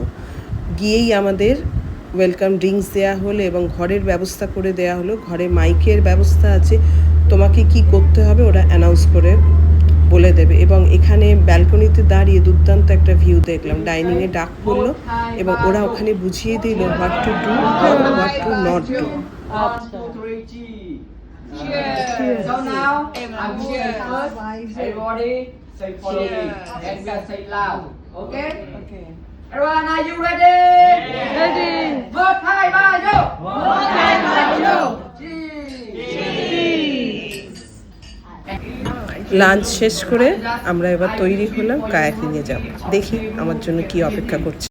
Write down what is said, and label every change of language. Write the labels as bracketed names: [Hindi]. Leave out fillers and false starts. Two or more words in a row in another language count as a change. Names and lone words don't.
[Bangla] গিয়েই আমাদের [English] welcome drinks [Bangla] দেওয়া হলো এবং ঘরের ব্যবস্থা করে দেওয়া হলো। ঘরে মাইকের ব্যবস্থা আছে, তোমাকে কি করতে হবে ওরা অ্যানাউন্স করে বলে দেবে। এবং এখানে ব্যালকনিতে দাঁড়িয়ে দুর্দান্ত একটা ভিউ দেখলাম। ডাইনিংয়ে ডাক পড়লো এবং ওরা ওখানে বুঝিয়ে দিল [English] what to do [Bangla] আর [English] what to not do. So now I'm cheering first. Everybody say follow me and we say loud. Okay? Okay. Everyone, are you ready? Ready. [Vietnamese] Một hai ba vô. Một hai ba vô. [Bangla] লাঞ্চ শেষ করে আমরা এবার তৈরি হলাম কায়াকিংয়ে যাব। দেখি আমার জন্য কি অপেক্ষা করছে।